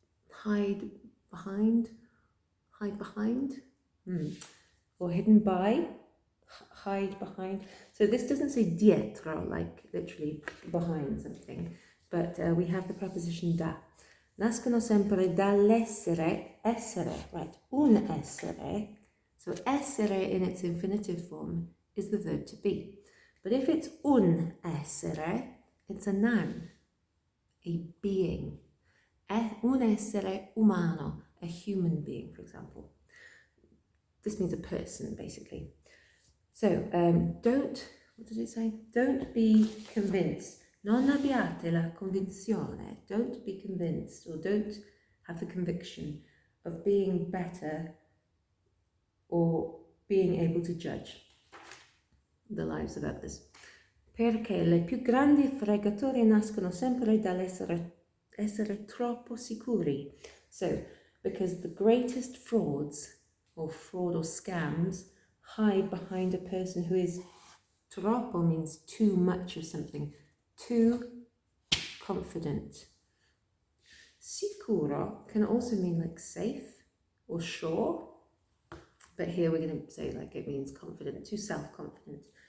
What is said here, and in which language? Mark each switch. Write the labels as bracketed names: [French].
[English] Hide behind, or hidden by, hide behind. So this doesn't say dietro, like literally behind something, but we have the preposition da. [Italian] Nascono sempre dall'essere, essere, right, un essere. [English] So essere in its infinitive form is the verb to be. But if it's [Italian] un essere, [English] it's a noun, a being. [Italian] Un essere umano, [English] a human being, for example. This means a person, basically. So, don't, what did it say? Don't be convinced. [Italian] Non abbiate la convinzione. [English] Don't be convinced, or don't have the conviction of being better or being able to judge the lives of others. [Italian] Perché le più grandi fregature nascono sempre dall'essere troppo sicuri. [English] So, because the greatest frauds, or fraud or scams, hide behind a person who is troppo, means too much of something, too confident. Sicuro can also mean like safe or sure, but here we're going to say like it means confident, too self-confident.